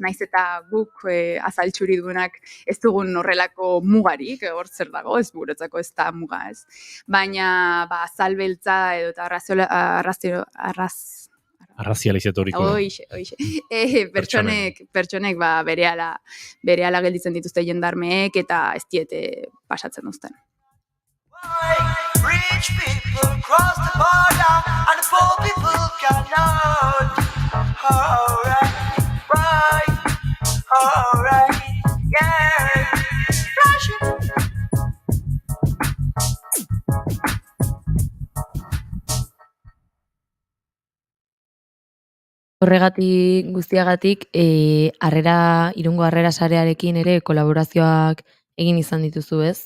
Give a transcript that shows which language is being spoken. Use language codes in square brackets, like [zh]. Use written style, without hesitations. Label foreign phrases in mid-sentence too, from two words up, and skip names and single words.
[eu] Naiz eta guk azaltxuridunak ez dugun horrelako mugarik, hor zer dago, ez guretzako ez da muga, ez? Baina azalbeltza edo eta arrazializatoriko. Hoixe. Pertsonek berehala gelditzen dituzte jendarmeek eta ez diete pasatzen uzten. [en] Rich people cross the border and the poor people cannot. Alright, yeah. [eu] Horregatik guztiagatik, Irungo Harrera Sarearekin ere kolaborazioak egin izan dituzu, ez?